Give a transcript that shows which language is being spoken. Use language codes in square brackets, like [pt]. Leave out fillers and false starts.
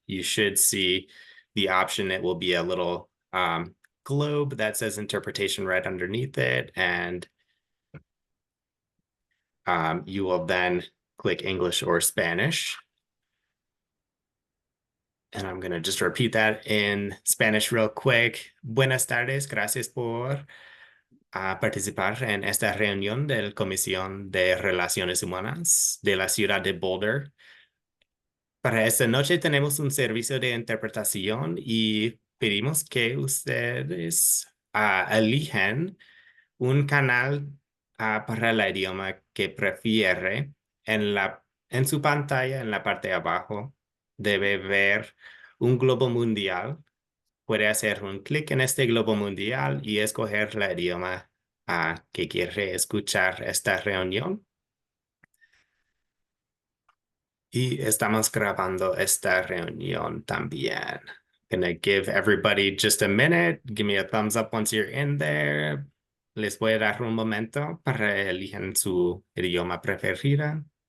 [en] You should see the option. It will be a little globe that says interpretation right underneath it. And you will then click English or Spanish. And I'm going to just repeat that in Spanish real quick. [es] Buenas tardes, gracias por participar en esta reunión de la Comisión de Relaciones Humanas de la ciudad de Boulder. Para esta noche tenemos un servicio de interpretación y pedimos que ustedes elijan un canal para el idioma que prefiere. En su pantalla, en la parte de abajo, debe ver un globo mundial. Puede hacer un clic en este globo mundial y escoger el idioma que quiere escuchar esta reunión. Y estamos grabando esta reunión también. [en] Gonna give everybody just a minute. Give me a thumbs up once you're in there. [es] Les voy a dar un momento para elijan su idioma preferido.